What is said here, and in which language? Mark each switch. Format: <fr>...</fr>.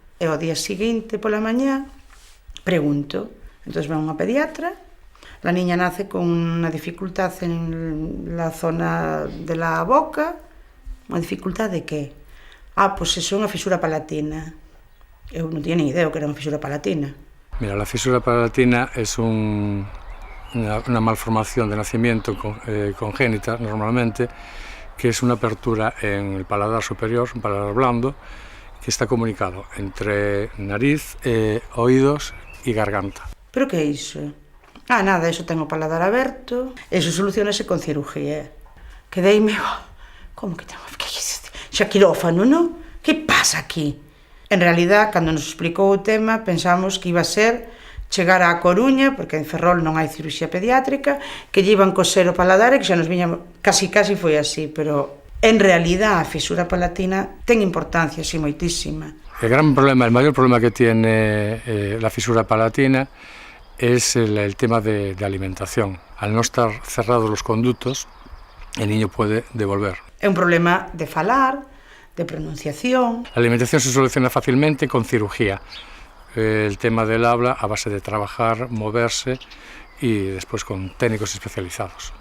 <gl>E ao día seguinte, pola mañá, pregunto. Entón, ven unha pediatra,</gl> <es>la niña nace con unha dificultad en la zona de la boca.</es> <gl>Unha dificultad de que? Pois iso é unha fisura palatina. Eu non tiña ni idea que era unha fisura palatina.</gl> <es>Mira, la fisura palatina es una malformación de nacimiento congénita, normalmente, que es una apertura en el paladar superior, un paladar blando, que está comunicado entre nariz, oídos y garganta.</es> <gl>¿Pero qué é iso? Nada, eso ten o paladar aberto, eso solucionase con cirugía. Quedeime, como que tengo? Xa quirófano, non? Que pasa aquí? En realidad, cando nos explicou o tema, pensamos que iba a ser chegar á Coruña, porque en Ferrol non hai cirurxía pediátrica, que lle iban coser o paladar e que xa nos viñamos... Casi foi así, pero en realidad a fisura palatina ten importancia, sí, moitísima.</gl> <es>El mayor problema que tiene la fisura palatina es el tema de alimentación. Al no estar cerrados los conductos, el niño puede devolver.</es> <gl>É un problema de falar, de pronunciación.</gl> <es>La alimentación se soluciona fácilmente con cirugía. El tema del habla a base de trabajar, moverse y después con técnicos especializados.</es>